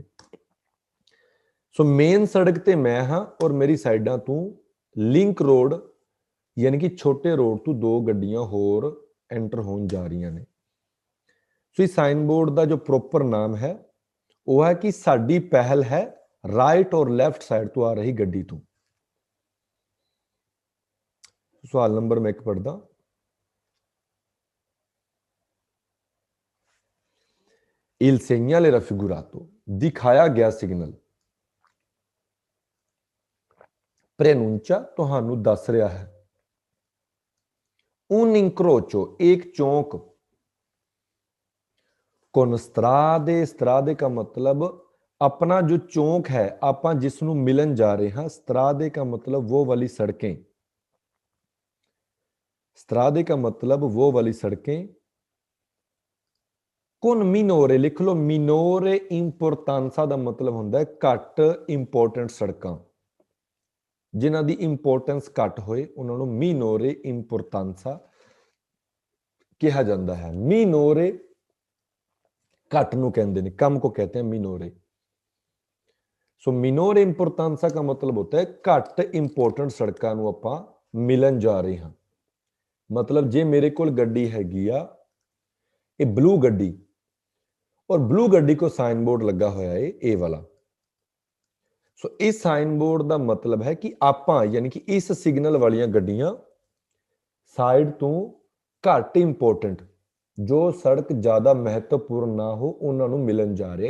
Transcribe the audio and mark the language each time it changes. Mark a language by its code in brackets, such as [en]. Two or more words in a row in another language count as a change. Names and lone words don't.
[pa] ਸੋ ਮੇਨ ਸੜਕ ਤੇ ਮੈਂ ਹਾਂ ਔਰ ਮੇਰੀ ਸਾਈਡਾਂ ਤੋਂ [en] link road [pa] ਯਾਨੀ ਕਿ ਛੋਟੇ ਰੋਡ ਤੋਂ ਦੋ ਗੱਡੀਆਂ ਹੋਰ ਐਂਟਰ ਹੋਣ ਜਾ ਰਹੀ ਨੇ। [hi] सो इस [en] sign board [hi] का जो प्रॉपर नाम है वो है कि [pa] ਸਾਡੀ ਪਹਿਲ ਹੈ ਰਾਈਟ ਔਰ ਲੈਫਟ ਸਾਈਡ ਤੋਂ ਆ ਰਹੀ ਗੱਡੀ ਤੋਂ। ਸਵਾਲ ਨੰਬਰ ਮੈਂ ਇੱਕ ਪੜ੍ਹਦਾ, [it] Il segnale raffigurato, [hi] दिखाया गया सिग्नल, [pa] preannuncia ਤੁਹਾਨੂੰ ਦੱਸ ਰਿਹਾ ਹੈ, [it] un incrocio [hi] एक चौंक, [it] con strade, [pa] strade ਕਾ ਮਤਲਬ ਅਪਣਾ ਜੋ ਚੌਂਕ ਹੈ, ਆਪਾਂ ਜਿਸਨੂੰ ਮਿਲਣ ਜਾ ਰਹੇ ਹੈਂ, strade ਕਾ ਮਤਲਬ ਵੋ ਵਾਲੀ ਸੜਕੇਂ, [hi] strade का मतलब वो वाली सड़कें, [it] con minore [hi] लिख लो, [it] minore importanza [pa] ਕਾ ਮਤਲਬ ਹੁੰਦਾ ਹੈ ਘੱਟ ਇੰਪੋਰਟੈਂਟ ਸੜਕਾਂ, ਜਿਨ੍ਹਾਂ ਦੀ ਇੰਪੋਰਟੈਂਸ ਘੱਟ ਹੋਵੇ ਉਨ੍ਹਾਂ ਨੂੰ [it] minore importanza [hi] कहा जाता है। minore घट नू कहते हैं, कम को कहते हैं minore। [pa] सो [it] minore importanza [pa] ਕਾ ਮਤਲਬ ਹੋਤਾ ਹੈ ਘੱਟ ਇੰਪੋਰਟੈਂਟ ਸੜਕਾਂ ਨੂੰ ਆਪਾਂ ਮਿਲਣ ਜਾ ਰਹੇ ਹੈਂ। ਮਤਲਬ ਜੇ ਮੇਰੇ ਕੋਲ ਗੱਡੀ ਹੈਗੀ ਆ, ਯੇ ਬਲੂ ਗੱਡੀ ਔਰ ਬਲੂ ਗੱਡੀ ਕੋ [en] sign board [pa] ਲਗਾ ਹੋਇਆ ਹੈ ਏ ਵਾਲਾ। [hi] सो इस [en] sign board [hi] का मतलब है कि आपां यानी कि इस सिग्नल [pa] ਵਾਲੀਆਂ ਗੱਡੀਆਂ ਸਾਈਡ ਤੋਂ [hi] घट इंपोर्टेंट जो सड़क ज्यादा महत्वपूर्ण ना हो उन्होंने मिलन जा रहे।